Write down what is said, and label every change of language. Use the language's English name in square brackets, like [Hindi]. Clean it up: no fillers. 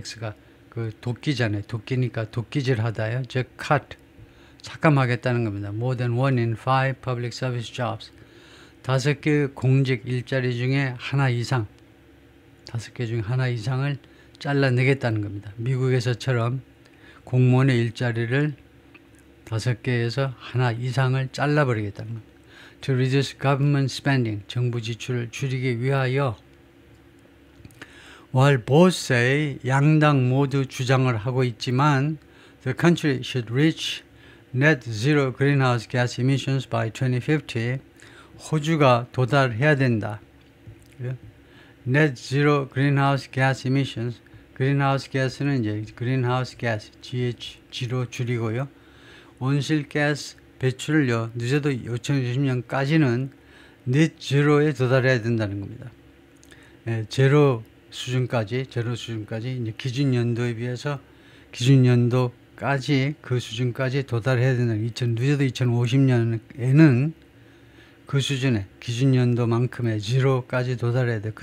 [Korean] X가 그 도끼잖아요. 도끼니까 도끼질 하다요. 즉 cut, 삭감하겠다는 겁니다. [English] More than 1 in 5 public service jobs. [Korean] 5개 공직 일자리 중에 하나 이상, 5개 중에 하나 이상을 잘라내겠다는 겁니다. 미국에서처럼 공무원의 일자리를 5개에서 하나 이상을 잘라버리겠다는 겁니다. [English] To reduce government spending, [Korean] 정부 지출을 줄이기 위하여. [English] While both say, [Korean] 양당 모두 주장을 하고 있지만 [English] the country should reach net zero greenhouse gas emissions by 2050, [Korean] 호주가 도달해야 된다. [English] Net zero greenhouse gas emissions, greenhouse gas는 이제 greenhouse gas, GHG로 줄이고요. [Korean] 온실가스 배출을요, 늦어도 2020년까지는 net zero에 도달해야 된다는 겁니다. 제로 수준까지 이제 기준 연도에 비해서 기준 연도까지 그 수준까지 도달해야 된다는, 늦어도 2050년에는 그 수준의 기준 연도만큼의 제로까지 도달해야 돼.